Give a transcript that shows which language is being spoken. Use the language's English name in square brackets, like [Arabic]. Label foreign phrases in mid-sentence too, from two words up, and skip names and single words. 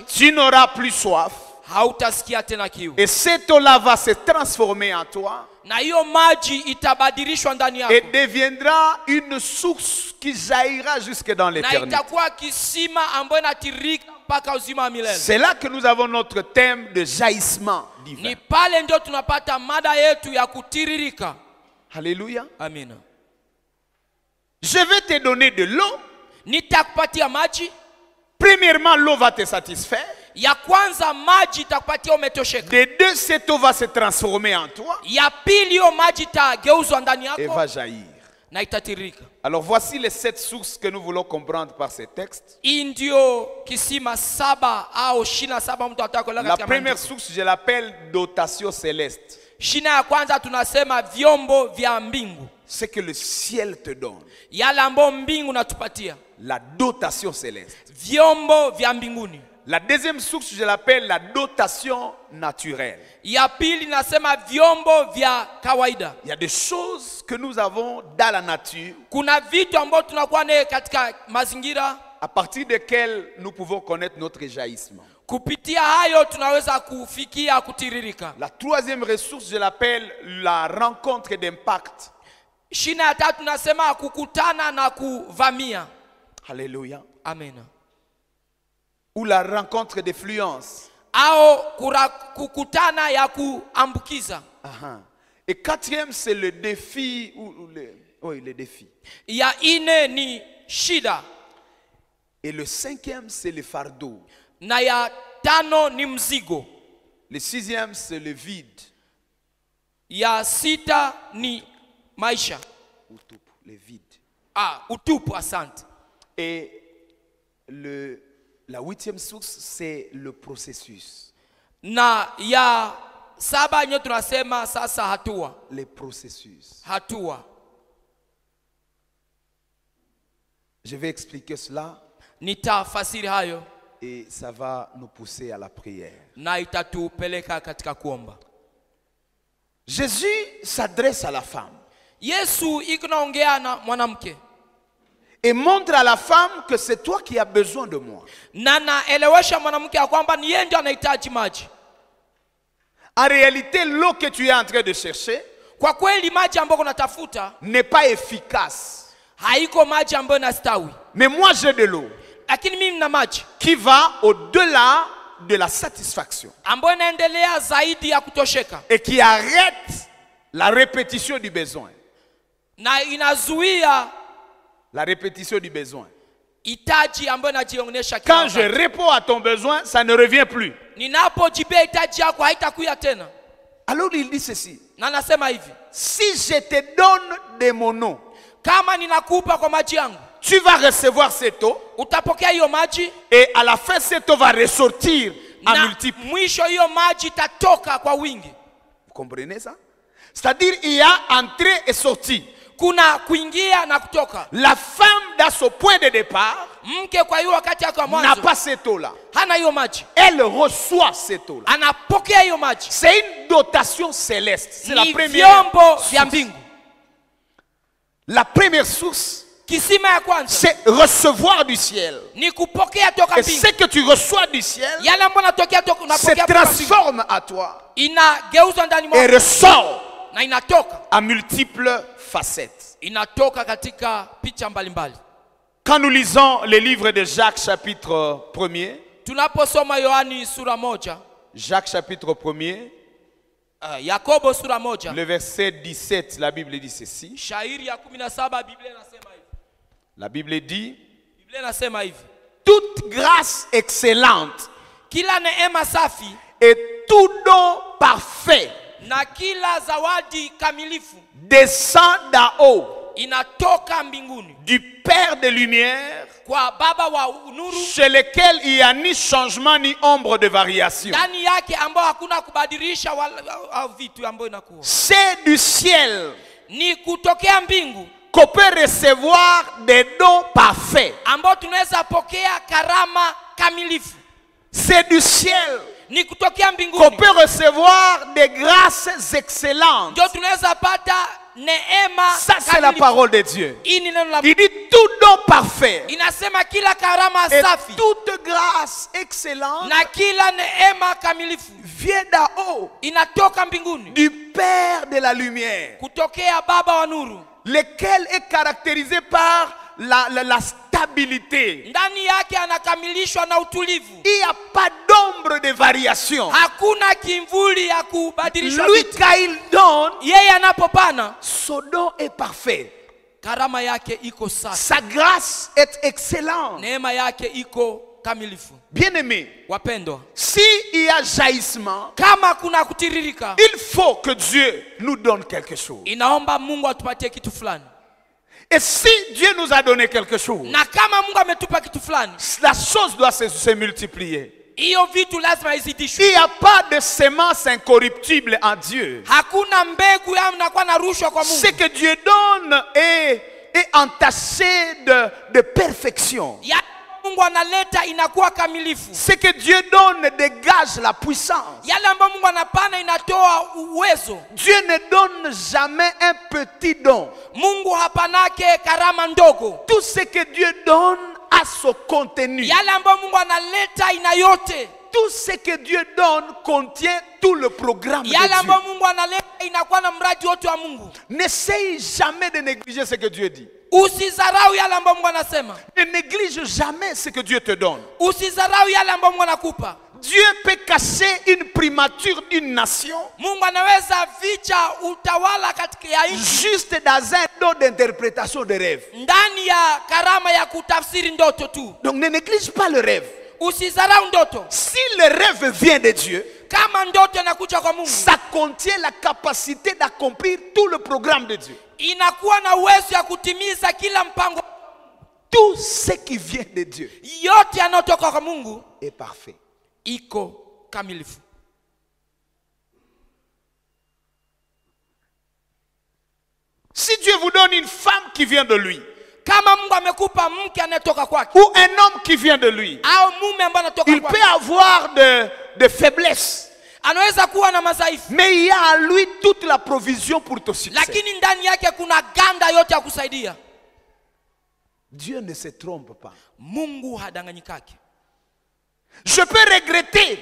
[French] tu n'auras plus soif. [Swahili] hautasikia tena kiu, [French] Et cette eau-là va se transformer en toi [Swahili] na hiyo maji itabadilishwa ndani [French] et [Swahili] yako, [French] deviendra une source qui jaillira jusque dans [Swahili] na [French] l'éternité. [Swahili] itakuwa kisima ambayo inatiririka mpaka uzima wa milele. [French] C'est là que nous avons notre thème de jaillissement divin. [Swahili] Ni pale ndio tunapata mada yetu ya kutiririka. [French] Alléluia. [Swahili] Amina. [French] Je vais te donner de l'eau [Swahili] Nitakupatia maji [French] Premièrement, l'eau va te satisfaire. [Swahili] Ya kwanza maji itakupatia umetosheka. [French] De deux, cette eau va se transformer en toi. [Swahili] Ya pili hiyo maji itageuzwa ndani [French] Et [Swahili] yako [French] va jaillir. [Swahili] na itatirika. [French] Alors voici les 7 sources que nous voulons comprendre par ces textes. [Swahili] Hii ndio kisima 7 au 27 mtu atakola [French] La [Swahili] katika [French] première [Swahili] maandiko. [French] source, je l'appelle dotation céleste. [Swahili] Shina ya kwanza tunasema vyombo vya mbingu. [French] Ce que le ciel te donne. [Swahili] Yale ambayo mbingu natupatia. [French] La dotation céleste. [Swahili] Vyombo vya mbinguni. [French] La deuxième source, je l'appelle la dotation naturelle. [Swahili] Ya pili nasema vyombo vya kawaida. [French] Il y a des choses que nous avons dans la nature, [Swahili] Kuna vitu ambavyo tunakuwa nayo katika mazingira, [French] à partir desquels nous pouvons connaître notre jaillissement. [Swahili] kupitia hayo tunaweza kufikia kutiririka. [French] La troisième ressource, je l'appelle la rencontre d'impact. [Swahili] Shina ya tatu nasema kukutana na kuvamia. [French] Alléluia. [Swahili] Amen. [French] Ou la rencontre d'influence. [Swahili] Au kukutana ya kuambukiza. [French] Et quatrième, c'est le défi. Oui, le défi. [Swahili] Ya ine ni shida. [French] Et le cinquième, c'est le fardeau. [Swahili] Na ya tano ni mzigo. [French] Le sixième, c'est le vide. [Swahili] Ya sita ni maisha. Utupu, [French] le vide. [Swahili] Utupu, asante. [French] Et la huitième source, c'est le processus. [Swahili] Na ya saba nyo tunasema sasa hatua. [French] Les processus. [Swahili] Hatua. [French] Je vais expliquer cela. [Swahili] Nitafasiri hayo. [French] Et ça va nous pousser à la prière. [Swahili] Na itatupeleka katika kuomba. [French] Jésus s'adresse à la femme. [Swahili] Yesu iko naongea na mwanamke. [French] Et montre à la femme que c'est toi qui as besoin de moi. [Swahili] Na naelewesha mwanamke ya kwamba ni yeye ndiye anahitaji maji. [French] En réalité, l'eau que tu es en train de chercher, [Swahili] kwa kweli maji ambayo unatafuta [French] n'est pas efficace. [Swahili] Haiko maji ambayo inastawi. [French] Mais moi j'ai de l'eau. [Swahili] Lakini mimi nina maji [French] qui va au-delà de la satisfaction. [Swahili] Ambayo inaendelea zaidi ya kutosheka. [French] Et qui arrête la répétition du besoin. [Swahili] Na inazuia [French] la répétition du besoin. [Swahili] Itaji ambayo inajionyesha kila wakati. [French] Quand je réponds à ton besoin, ça ne revient plus. [Swahili] Ninapojibia itaji yako haitakuja tena. [French] Alors il dit ceci. [Swahili] Na nasema hivi. [French] Si je te donne de mon eau, [Swahili] kama ninakupa kwa maji yangu, [French] tu vas recevoir cette eau. [Swahili] Utapokea hiyo maji. [French] Et à la fin cette eau va ressortir en multiple. [Swahili] Mwisho hiyo maji itatoka kwa wingi. [French] Vous comprenez ça? C'est-à-dire il y a entrée et sortie. [Swahili] Kuna kuingia na kutoka. [French] La femme dans son point de départ [Swahili] mke kwa hiyo wakati yake mwanzo [French] n'a pas cette eau là. [Swahili] Hana hiyo maji. [French] Elle reçoit cette eau là. [Swahili] Anapokea hiyo maji. [French] C'est une dotation céleste. C'est la première [Swahili] vyombo vya mbingu. [French] La première source, [Swahili] kisima ya kwanza, [French] c'est recevoir du ciel. [Swahili] Ni kupokea toka [French] et ce que tu reçois du ciel [Swahili] yale ambayo unatokea toka unapokea [French] se transforme à toi. [Swahili] Inageuzwa ndani mwako. [French] Et ressort [Swahili] na inatoka [French] à multiples facettes. [Swahili] Inatoka katika picha mbalimbali. [French] Quand nous lisons les livres de Jacques chapitre 1er, [Swahili] tunaposoma Yohani sura 1, [French] Jacques chapitre 1er, [Swahili] Yakobo sura 1, [French] le verset 17, la Bible dit ceci. [Swahili] Shairi ya 17 Biblia inasema hivi. [French] La Bible dit, [Swahili] Biblia inasema hivi. [French] Toute grâce excellente, [Swahili] kila neema safi, [French] et tout don parfait, [Swahili] na kila zawadi kamilifu, [French] descend d'en haut, [Swahili] inatoka mbinguni, [French] du Père de lumière, [Swahili] kwa Baba wa nuru, [French] chez lequel il n'y a ni changement ni ombre de variation. [Swahili] ndani yake ambao hakuna kubadilisha wala vitu ambayo inakuwa. [French] C'est du ciel, [Swahili] ni kutokea mbingu, [French] qu'on peut recevoir des dons parfaits. [Swahili] ambao tunaweza pokea karama kamilifu. [French] C'est du ciel, [Swahili] ni kutokea mbinguni, [French] qu'on peut recevoir des grâces excellentes. [Swahili] ndio tunaweza pata neema. [French] Ça c'est la parole de Dieu. Il dit tout don parfait. [Swahili] Inasema kila karama safi, [French] et toute grâce excellente, [Swahili] na kila neema kamilifu, [French] vient d'en haut, [Swahili] inatoka mbinguni, [French] du Père de la lumière, [Swahili] kutokea Baba wa nuru, [French] lequel est caractérisé par la stabilité. [Swahili] Ndani yake anakamilishwa na utulivu. [French] Il n'y a pas d'ombre de variation. [Swahili] Hakuna kimvuli ya kubadilishwa. [French] Lui quand il donne, [Swahili] yeye anapopana, [French] son don est parfait. [Swahili] Karama yake iko safi. [French] Sa grâce est excellente. [Swahili] Neema yake iko kamilifu. [French] Bien-aimés, [Swahili] Wapendwa, [French] s'il y a jaillissement, [Swahili] kama kuna kutiririka, [French] il faut que Dieu nous donne quelque chose. [Swahili] inaomba Mungu atupatie kitu fulani. [French] Et si Dieu nous a donné quelque chose, [Swahili] Na kama Mungu ametupa kitu fulani, [French] la chose doit se multiplier. [Swahili] hiyo vitu lazima izidishwe. [French] Il n'y a pas de semence incorruptible en Dieu. [Swahili] Hakuna mbegu ya mnakuwa na rushwa kwa Mungu. [French] Ce que Dieu donne est entaché de perfection. [Swahili] Ya Mungu analeta inakuwa kamilifu. [French] Ce que Dieu donne dégage la puissance. [Swahili] Yale ambayo Mungu anapana inatoa uwezo. [French] Dieu ne donne jamais un petit don. [Swahili] Mungu hapanake karama ndogo. [French] Tout ce que Dieu donne a son contenu. [Swahili] Yale ambayo Mungu analeta ina yote. [French] Tout ce que Dieu donne contient tout le programme de [Swahili] Yale ambayo [French] Dieu. [Swahili] Mungu analeta inakuwa na mradi wote wa Mungu. [French] N'essaye jamais de négliger ce que Dieu dit. [Swahili] Usizarau yale ambayo Mungu anasema. [French] Ne néglige jamais ce que Dieu te donne. [Swahili] Usizarau yale ambayo Mungu anakupa. [French] Dieu peut cacher une primature d'une nation [Swahili] Mungu anaweza ficha utawala katika ya nchi [French] juste dans un don d'interprétation de rêve. [Swahili] ndani ya karama ya kutafsiri ndoto tu. [French] Donc ne néglige pas le rêve. [Swahili] Usizarau ndoto. [French] Si le rêve vient de Dieu, [Swahili] Kama ndoto inakuja kwa Mungu, [French] ça contient la capacité d'accomplir tout le programme de Dieu. [Swahili] inakuwa na uwezo ya kutimiza kila mpango. [French] Tout ce qui vient de Dieu [Swahili] Yote yanayotoka kwa Mungu [French] est parfait. [Swahili] iko kamilifu. [French] Si Dieu vous donne une femme qui vient de lui, [Swahili] Kama Mungu amekupa mke anayetoka kwake [French] ou un homme qui vient de lui, [Swahili] au mume ambaye anatoka [French] il [Swahili] kwake, [French] peut avoir de faiblesses, [Swahili] anaweza kuwa na madhaifu, [French] mais il y a à lui toute la provision pour ton succès. [Swahili] lakini ndani yake kuna ganda yote ya kusaidia. [French] Dieu ne se trompe pas. [Swahili] Mungu hadanganyikake. [French] Je peux regretter